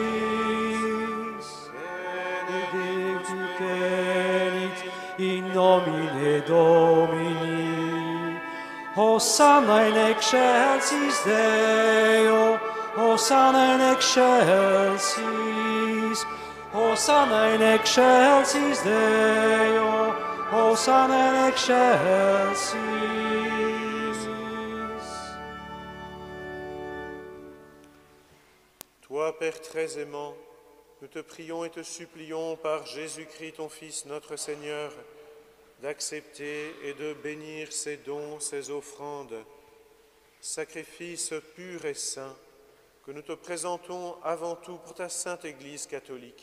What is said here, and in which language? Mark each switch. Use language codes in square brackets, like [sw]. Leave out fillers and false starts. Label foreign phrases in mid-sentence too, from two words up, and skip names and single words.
[la] Benedictus in nomine Domini. Hosanna in excelsis Deo, Hosanna in excelsis. Hosanna in excelsis Deo, Hosanna in excelsis. [fr] Toi, Père très aimant, nous te prions et te supplions par Jésus-Christ, ton Fils, notre Seigneur, d'accepter et de bénir ces dons, ces offrandes, sacrifices purs et saints, que nous te présentons avant tout pour ta sainte Église catholique.